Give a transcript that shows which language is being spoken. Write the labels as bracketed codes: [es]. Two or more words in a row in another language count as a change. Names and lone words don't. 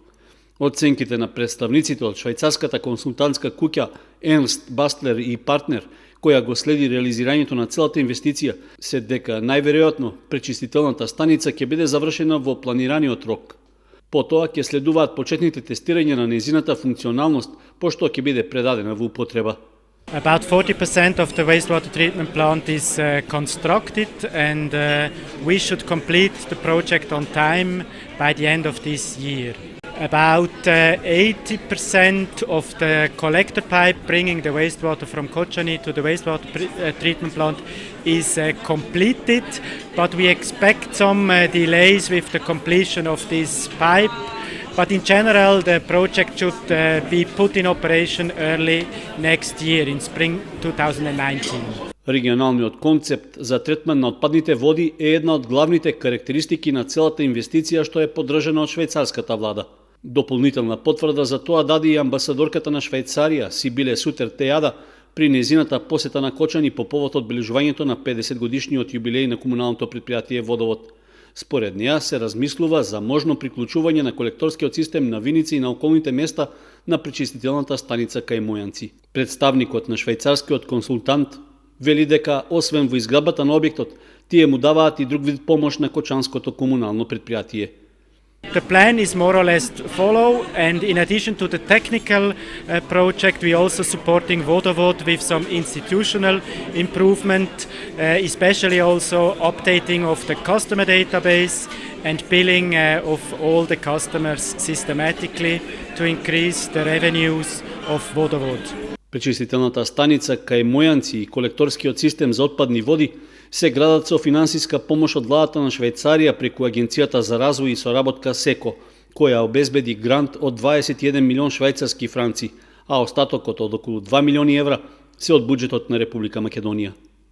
[mk] Оценките на представниците од швајцарската консултантска куќа Ернст Бастлер и партнер, која го следи реализирањето на целата инвестиција, се дека најверојатно пречистителната станица ќе биде завршена во планираниот рок. Потоа ќе следуваат почетните тестирања на нејзината функционалност, пошто ќе биде предадена во употреба. [en] About 40% of the wastewater treatment plant is constructed and we should complete the project on time by the end of this year. About 80% of the collector pipe bringing the wastewater from Kocani to the wastewater treatment plant is completed, but we expect some delays with the completion of this pipe. But in general, the project should be put in operation early next year, in spring 2019. [mk] Регионалниот концепт за третман на отпадните води е една од главните карактеристики на целата инвестиција што е поддржана од швајцарската влада. Дополнителна потврда за тоа даде и амбасадорката на Швајцарија, Сибиле Сутер Тејада, при нејзината посета на Кочани по повод одбележувањето на 50 годишниот јубилеј на комуналното претпријатие Водовод. Според неа се размислува за можно приклучување на колекторскиот систем на Виница и на околните места на пречистителната станица кај Мојанци. Представникот на швајцарскиот консултант вели дека освен во изградбата на објектот, тие му даваат и друг вид помош на кочанското комунално претпријатие. [en] The plan is more or less to follow, and in addition to the technical project, we also supporting Vodovod with some institutional improvement, especially also updating of the customer database and billing of all the customers systematically to increase the revenues of Vodovod. [mk] Пречистителната станица кај Мојанци и колекторскиот систем за отпадни води се градат со финансиска помош од владата на Швајцарија преку Агенцијата за развој и соработка СЕКО, која обезбеди грант од 21 милион швајцарски франци, а остатокот од околу 2 милиони евра се од буџетот на Република Македонија.